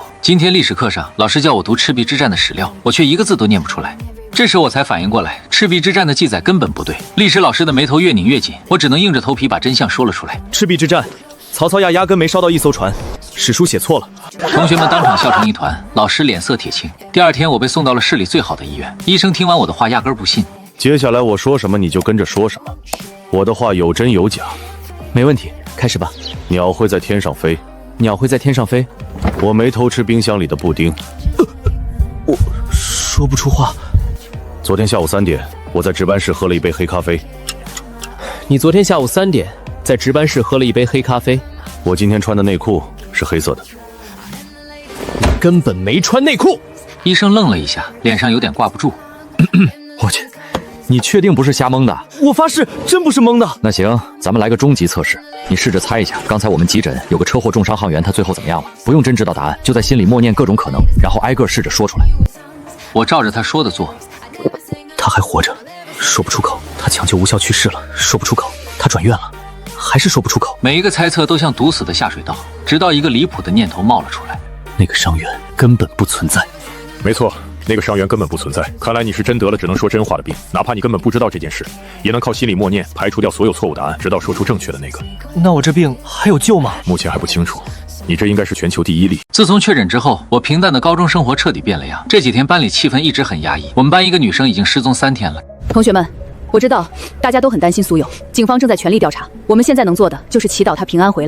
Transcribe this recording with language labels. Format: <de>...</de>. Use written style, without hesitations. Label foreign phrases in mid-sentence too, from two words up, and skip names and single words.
<zh>今天历史課上，老師叫我讀赤壁之戰的史料，我卻一個字都念不出來。這時我才反應過來，赤壁之戰的記載根本不对。歷史老師的眉頭越擰越緊，我只能硬着頭皮把真相說了出來。赤壁之戰，曹操压根沒燒到一艘船，史書寫錯了。同學們當場笑成一團，老師臉色鐵青。第二天我被送到了市裡最好的醫院，醫生听完我的話压根不信。接下來我說什麼你就跟着说什麼，我的話有真有假。没問題，開始吧。鳥會在天上飛，鳥會在天上飛。我沒偷吃冰箱裡的布丁。我說不出話。昨天下午3點，我在值班室喝了一杯黑咖啡。你昨天下午3點在值班室喝了一杯黑咖啡。我今天穿的內褲是黑色的。你根本沒穿內褲。醫生愣了一下，臉上有點掛不住。我去，你確定不是瞎蒙的？我發誓，真不是蒙的。那行，咱們來個終極測試，你試着猜一下，剛才我們急診有個車禍重傷航員，他最後怎麼樣了？不用真知道答案，就在心裡默念各種可能，然後挨個試着說出來。我照着他說的做。他還活着，說不出口；他搶救無效去世了，說不出口；他轉院了，還是說不出口。每一個猜測都像堵死的下水道，直到一個離譜的念頭冒了出來： 那個傷員根本不存在。沒錯。那個傷員根本不存在，看來你是真得了只能說真話的病，哪怕你根本不知道這件事，也能靠心裡默念排除掉所有錯誤答案，直到說出正確的那個。那我這病還有救嗎？目前還不清楚，你這應該是全球第1例。自從確診之後，我平淡的高中生活徹底變了樣。這幾天班裡氣氛一直很壓抑，我們班一個女生已經失蹤3天了。同學們，我知道大家都很擔心蘇有，警方正在全力調查，我們現在能做的就是祈禱她平安回來。</zh>